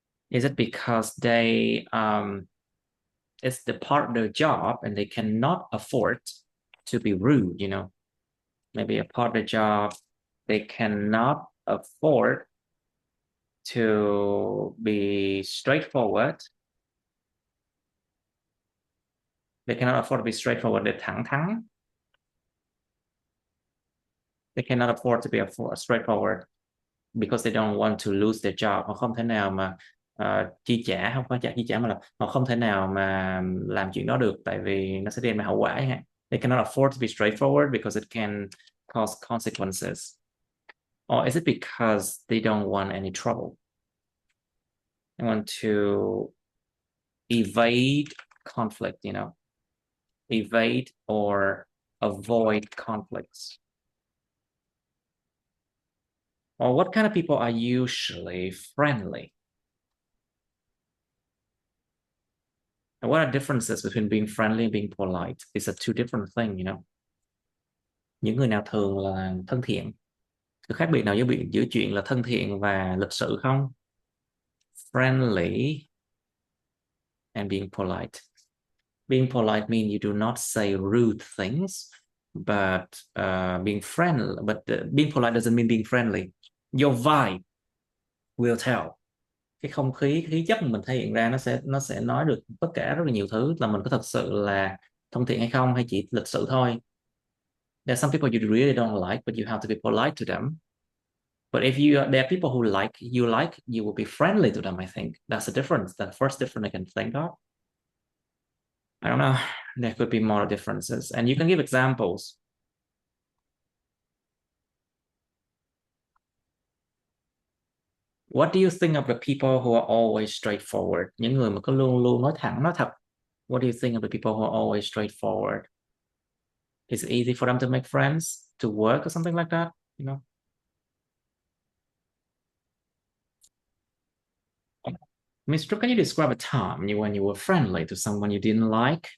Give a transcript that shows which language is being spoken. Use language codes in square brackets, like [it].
[en] Is it because it's the part of their job and they cannot afford to be rude, Maybe a part of the job they cannot afford to be straightforward. They cannot afford to be straightforward [vi] để thẳng thắn. [en] They cannot afford to be straightforward because they don't want to lose their job. [vi] Họ không thể nào mà chi trả, không phải chi trả mà là họ không thể nào mà làm chuyện đó được tại vì nó sẽ đem lại hậu quả ha. [en] They cannot afford to be straightforward because it can cause consequences. Or is it because they don't want any trouble? They want to evade conflict, evade or avoid conflicts. Or what kind of people are usually friendly? And what are differences between being friendly and being polite? These are two different things, [vi] Những người nào thường là thân thiện? Sự khác biệt nào giữa chuyện là thân thiện và lịch sự không? [en] Friendly and being polite. Being polite means you do not say rude things, but being friendly. But being polite doesn't mean being friendly. Your vibe will tell. [vi] Cái không khí chất mình thể hiện ra nó sẽ nói được tất cả rất là nhiều thứ là mình có thật sự là thân thiện hay không hay chỉ lịch sự thôi. [en] There's some people you really don't like, but you have to be polite to them. But if there are people who you will be friendly to them. I think that's the difference. The first difference I can think of. I don't know. There could be more differences, and you can give examples. What do you think of the people who are always straightforward? [vi] Những người mà cứ luôn luôn nói thẳng, nói thật. [en] What do you think of the people who are always straightforward? Is it easy for them to make friends, to work, or something like that? Miss Trúc, can you describe a time when you were friendly to someone you didn't like?